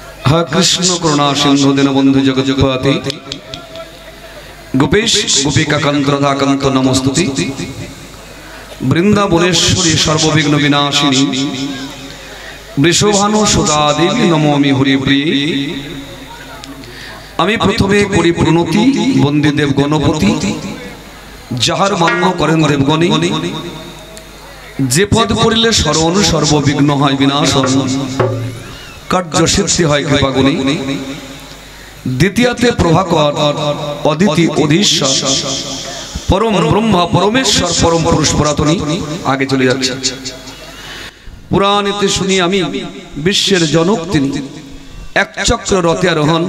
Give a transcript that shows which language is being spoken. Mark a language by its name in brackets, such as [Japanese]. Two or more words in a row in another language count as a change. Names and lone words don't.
[Sanskrit] हा कृष्ण करुणा सिंधु दीनबंधु जगज्जगपति गोपेश गोपिका कांत राधा कांत नमस्तुति वृंदावनेश्वरी सर्वविघ्न विनाशिनी वृषभानु सुधा देवी नमोमि हरिप्रिये [Bangla] আমি প্রথমে করি প্রণতি বন্দি দেব গণপতি যাহার মান্য করেন দেবগণী যে পদ করিলে শরণ সর্ববিঘ্ন হয় বিনাশন কার্য সিদ্ধি হয় কৃপাগুণী দ্বিতীয়তে প্রভাকর অদিতি অধীশ্বর পরম ব্রহ্মা পরমেশ্বর পরম পুরুষ পুরাতনী আগে চলে যাচ্ছে পুরাণেতে শুনি আমি বিশ্বের জনক তিনি এক চক্র রথে আরোহণ